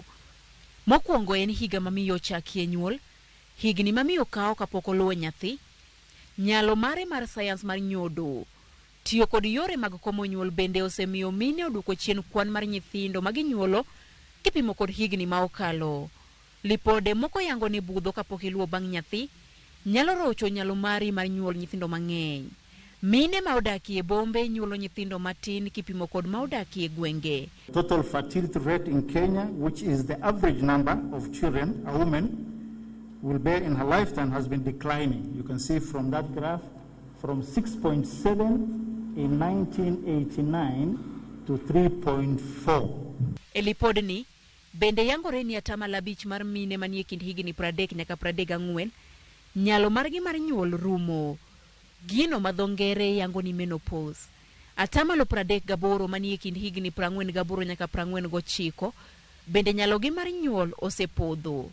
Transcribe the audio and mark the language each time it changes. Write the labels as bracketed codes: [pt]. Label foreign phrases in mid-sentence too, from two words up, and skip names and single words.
[luo] Mokwongo en higa ma miyo chakie nyuol, higni ma miyo kawo kapok oluwo nyathi, nyalo mare mar sayans mar nyodo, tiyo kod yore mag komo nyuol bende osemiyo mine oduoko chien kwan mar nyithindo ma ginyuolo kipimo kod higni ma okalo. Lipode moko yango ni budho kapok iluwo bang' nyathi nyalo rocho nyalo mari mar nyuol nyithindo mang'eny. Mine ma odakie bombe nyuolo nyithindo matin kipimo kod ma odakie gwenge. [en] Total fertility rate in Kenya, which is the average number of children a woman will bear in her lifetime, has been declining. You can see from that graph, from 6.7 in 1989 to 3.4. [luo] Elipodni bende yangore ni atamalo 5 mar mine manie kind higni 30 nyaka 34 nyalo margi mar nyuol rumo, gino ma dho ngere yango ni menopause. Atamalo 38 manie kind higni 48 nyaka 49 bende nyalogi mar nyuol osepodho.